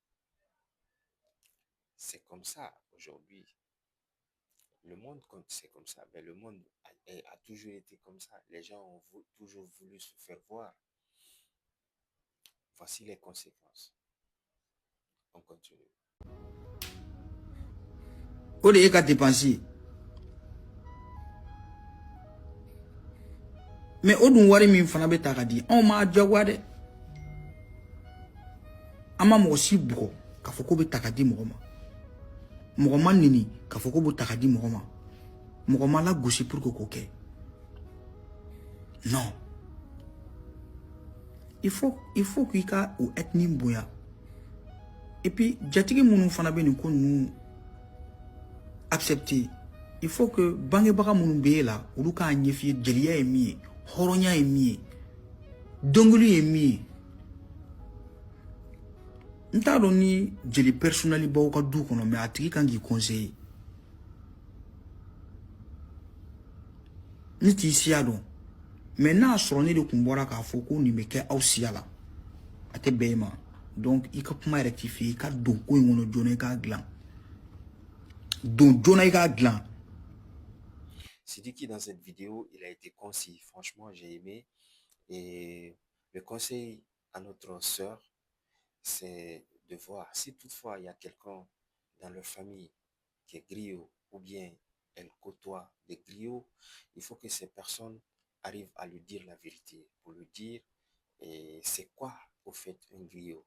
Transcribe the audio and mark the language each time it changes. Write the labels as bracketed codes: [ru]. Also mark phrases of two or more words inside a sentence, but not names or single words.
[fr] C'est comme ça aujourd'hui. Le monde, c'est comme ça. Mais le monde a toujours été comme ça. Les gens ont toujours voulu se faire voir. Voici les conséquences. On continue. [bm] O de ye ka dépense ye mais o dun wari min fana bɛ ta ka di anw m'a jagoya dɛ an ma mɔgɔ si bugɔ k'a fɔ k'o bɛ ta ka di mɔgɔ ma mɔgɔ ma neni k'a fɔ k'o bɛ ta ka di mɔgɔ ma mɔgɔ ma lagosi [fr] pour que [bm] k'o kɛ [fr] non il faut [bm] k'i ka o ethnie bonya [fr] et puis [bm] jatigi minnu fana bɛ nin ko ninnu accepter [fr] il faut que [bm] bangebaga minnu bɛ e la olu k'a ɲɛf'i ye jeliya ye min ye hɔrɔnya ye min ye dɔnkili ye min ye n t'a dɔn ni jeli personnel baw ka du kɔnɔ mais a tigi kan k'i conseiller ne t'i siya dɔn mais n'a sɔrɔ ne de kun bɔra k'a fɔ ko nin bɛ kɛ aw siya la a tɛ bɛn e ma donc i ka kuma rectifier i ka don ko in kɔnɔ joona i k'a dilan don joona i k'a dilan. [fr] Sidiki, dans cette vidéo, il a été concis. Franchement, j'ai aimé. Et le conseil à notre sœur, c'est de voir. Si toutefois il y a quelqu'un dans leur famille qui est griot ou bien elle côtoie des griots, il faut que ces personnes arrivent à lui dire la vérité, pour lui dire et c'est quoi au fait un griot.